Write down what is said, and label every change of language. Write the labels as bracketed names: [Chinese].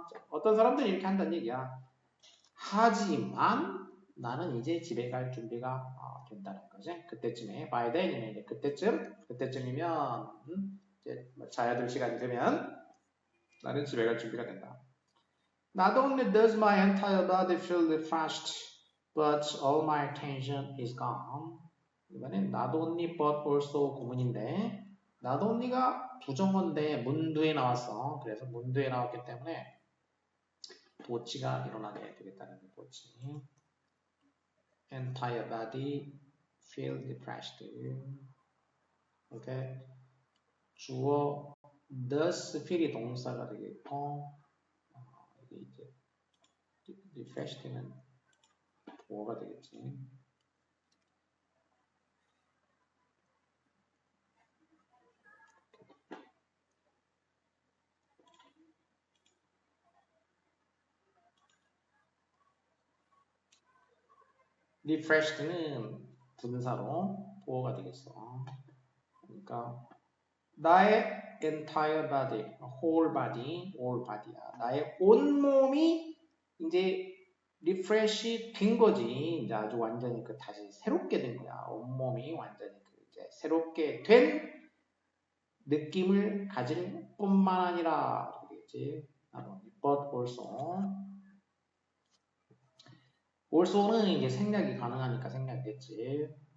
[Korean] 어떤 사람들은 이렇게 한다는 얘기야. 하지만 나는 이제 집에 갈 준비가 된다는 거지. 그때쯤에 [English] by then [Korean] 이면 이제 그때쯤이면 이제 자야 될 시간이 되면 나는 집에 갈 준비가 된다. [English] Not only does my entire body feel refreshed, but all my tension is gone. [Korean] 이번엔 [English] not only but also [Korean] 구문인데 not only가 부정어인데 문두에 나왔어. 그래서 문두에 나왔기 때문에 도치가 일어나게 되겠다는 거 도치. [English] Entire body feel refreshed. [Korean] 오케이. 주어 does feel이 동사가 되겠고 이게 이제 refreshed는 보어가 되겠지. refreshed는 분사로 보어가 되겠어. 그러니까 나의 [English] entire body, whole body, all body [Korean] 야. 나의 온 몸이 이제 refresh 된 거지. 이제 아주 완전히 그 다시 새롭게 된 거야. 온 몸이 완전히 그 이제 새롭게 된 느낌을 가질 뿐만 아니라 그러겠지. but also는 이제 생략이 가능하니까 생략됐지.